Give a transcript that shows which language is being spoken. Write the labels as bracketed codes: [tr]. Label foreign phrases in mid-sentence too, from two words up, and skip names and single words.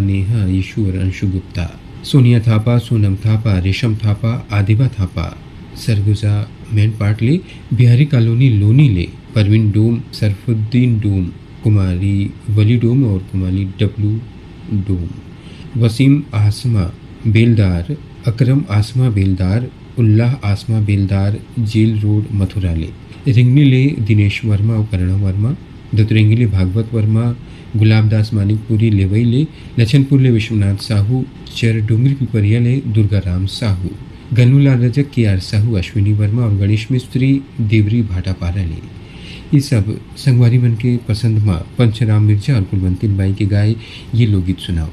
[hne] नेहा यशु और अंशु गुप्ता सोनिया थापा सोनम थापा रेशम थापा आदिबा थापा सरगुजा मैन पाटले बिहारी कॉलोनी लोनी ले परवीन डोम सरफुद्दीन डोम कुमारी वली डोम और कुमारी डब्लू डोम वसीम आसमा बेलदार अकरम आसमा बेलदार उल्लाह आसमा बेलदार जेल रोड मथुरा ले रिंगनी ले दिनेश वर्मा और करुणा वर्मा दतरेंगी ले भागवत वर्मा गुलाबदास मानिकपुरी लेवई ले लछनपुर ले विश्वनाथ साहू चर डूंगरी पिपरिया ले दुर्गाराम साहू गन्नूलाल रजक के आर साहू अश्विनी वर्मा और गणेश मिस्त्री देवरी भाटापारा ले ये सब संगवारी मन के पसंद में पंचराम मिर्जा और कुलवंती बाई के गाए ये लोकगीत सुनाओ।